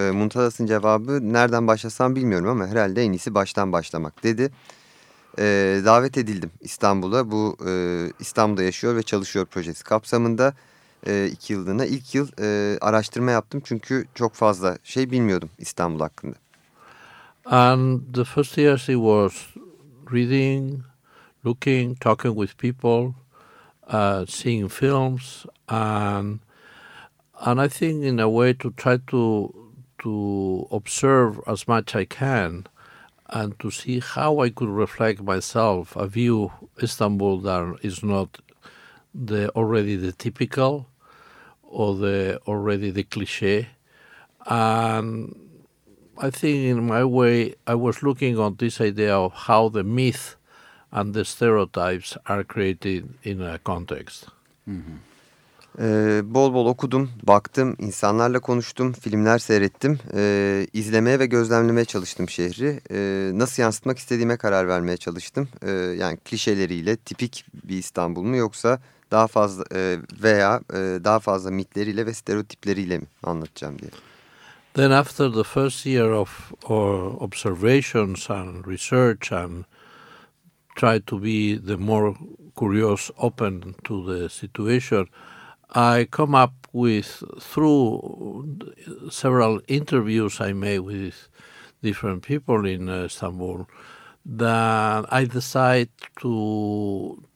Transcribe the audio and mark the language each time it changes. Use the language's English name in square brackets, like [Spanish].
[Turkish] Muntadas'ın cevabı nereden başlasam bilmiyorum ama herhalde en iyisi baştan başlamak dedi. Davet edildim İstanbul'a. Bu İstanbul'da yaşıyor ve çalışıyor projesi kapsamında. 2 yıllığına ilk yıl araştırma yaptım. Çünkü çok fazla şey bilmiyordum İstanbul hakkında. [English] And the first year it was reading, looking, talking with people, seeing films, and I think in a way to try to observe as much I can and to see how I could reflect myself, a view Istanbul that is not already the typical or already the cliché. And I think in my way I was looking on this idea of how the myth and the stereotypes are created in a context. [Turkish] Bol bol okudum, baktım, insanlarla konuştum, filmler seyrettim. İzlemeye ve gözlemlemeye çalıştım şehri. Nasıl yansıtmak istediğime karar vermeye çalıştım. Yani klişeleriyle tipik bir İstanbul mu yoksa daha fazla veya daha fazla mitleriyle ve stereotipleriyle mi anlatacağım diye. [English] Then after the first year of observations and research and try to be the more curious, open to the situation, I come up with, through several interviews I made with different people in Istanbul, that I decide to